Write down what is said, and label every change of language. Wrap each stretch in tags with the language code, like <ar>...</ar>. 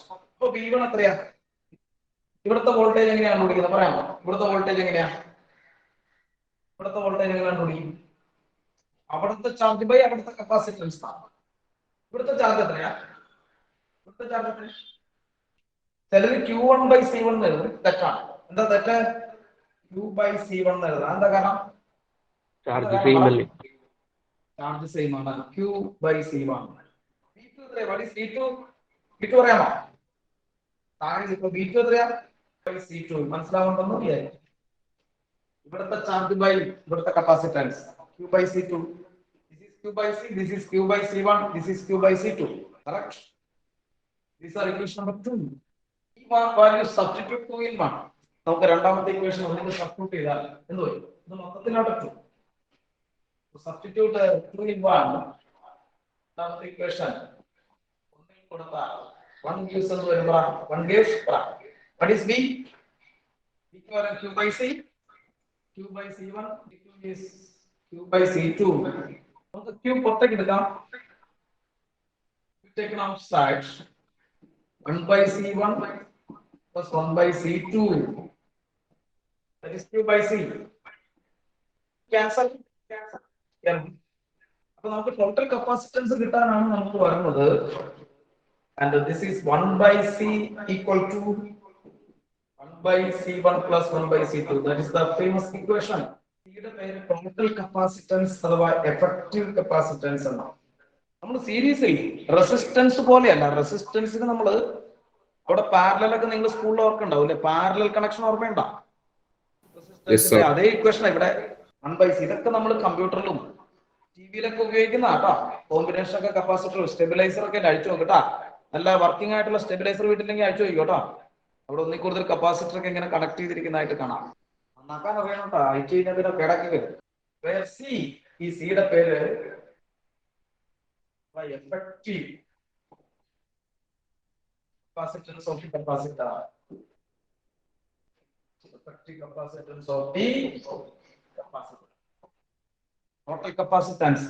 <ml>അപ്പൊ V1 എത്രയാ? ഇവിടുത്തെ വോൾട്ടേജ് എങ്ങനെയാണ് കണ്ടുപിടിക്കുന്നത് പറയാമോ? ഇവിടുത്തെ വോൾട്ടേജ് എങ്ങനെയാ? ഇവിടുത്തെ വോൾട്ടേജ് എങ്ങനെ കണ്ടുപിടിക്കും? അവിടുത്തെ ചാർജ് ബൈ അവിടുത്തെ കപ്പാസിറ്റൻസ്. ഇവിടുത്തെ ചാർജ് എത്രയാ? ഇവിടുത്തെ ചാർജ് എത്രയാ? ചിലര് Q1 by C1 എഴുതും. തെറ്റാണ്. എന്താ തെറ്റ്? Q by C1 എഴുതാം. എന്താ കാരണം? ചാർജ് സെയിം അല്ലേ? ചാർജ് സെയിം ആണ്. Q by C1. V2 എത്രയാ?</ml> <en>What is V2?</en> <ml>V2 അറിയാമോ? ഇപ്പൊ V2 എത്രയാ? by C2. മനസ്സിലാവുന്നുണ്ടെന്ന് വിചാരിക്കും. ഇവിടുത്തെ ചാർജ് ബൈ ഇവിടുത്തെ capacitance Q by C2.</ml> <en>This is Q by C, this is Q by C1, this is Q by C2. Correct? These are equation number 2.</en> <ml>ഈ value substitute 2 in 1. നമുക്ക് രണ്ടാമത്തെ equation ഒന്നിനെ substitute ചെയ്താൽ എന്ത് വരും? ഇത് മൊത്തത്തിലോട്ട് 2. Substitute 2 in 1. രണ്ടാമത്തെ equation ഒന്നിൽ കൊടുത്താൽ 1 gives എന്ന് വരുമ്പോൾ</ml> <en>1 gives what is V? Equivalent Q by C. Q by C1, Q is Q by C2.</en> <ml>നമുക്ക് Q പുറത്തേക്ക് എടുക്കാം.</ml> <en>Taken outside. 1 by C1 plus 1 by C2. That is Q by C. Cancel.</en> <ml>അപ്പൊ നമുക്ക് total capacitance കിട്ടാനാണ് നമുക്ക് വരുന്നത്.</ml> <en>And this is 1 by C equal to 1 by C1 plus 1 by C2. That is the famous equation.</en> <ml>ഇതിന്റെ പേര് total capacitance അഥവാ effective capacitance എന്നാണ്. നമ്മൾ സീരീസിൽ റെസിസ്റ്റൻസ് പോലെയല്ല. റെസിസ്റ്റൻസിന് നമ്മൾ അവിടെ പാരലലൊക്കെ നിങ്ങൾ സ്കൂളിൽ ഓർക്കുണ്ടാവില്ലേ? പാരലൽ കണക്ഷൻ ഓർമ്മയുണ്ടോ? അതേ ഇക്വേഷൻ ഇവിടെ 1 by C. ഇതൊക്കെ നമ്മൾ കമ്പ്യൂട്ടറിലും ടിവിയിലൊക്കെ ഉപയോഗിക്കുന്ന കേട്ടോ. കോമ്പിനേഷൻ ഒക്കെ കപ്പാസിറ്റർ സ്റ്റെബിലൈസർ ഒക്കെ അഴിച്ചു നോക്കട്ടാ. നല്ല വർക്കിംഗ് ആയിട്ടുള്ള സ്റ്റെബിലൈസർ വീട്ടിലെങ്കിൽ അഴിച്ചു നോക്കിക്കോട്ടോ. അവിടെ ഒന്നിൽ കൂടുതൽ കപ്പാസിറ്റർ ഒക്കെ ഇങ്ങനെ കണക്ട് ചെയ്തിരിക്കുന്നതായിട്ട് കാണാം. നന്നാക്കാൻ അറിയണം കേട്ടോ. അഴിച്ചു കഴിഞ്ഞാൽ പിന്നെ കിടക്കി വരും. ഈ സിയുടെ പേര്</ml> <en>effective capacitance of the capacitor. Effective capacitance of the capacitor. Total capacitance.</en>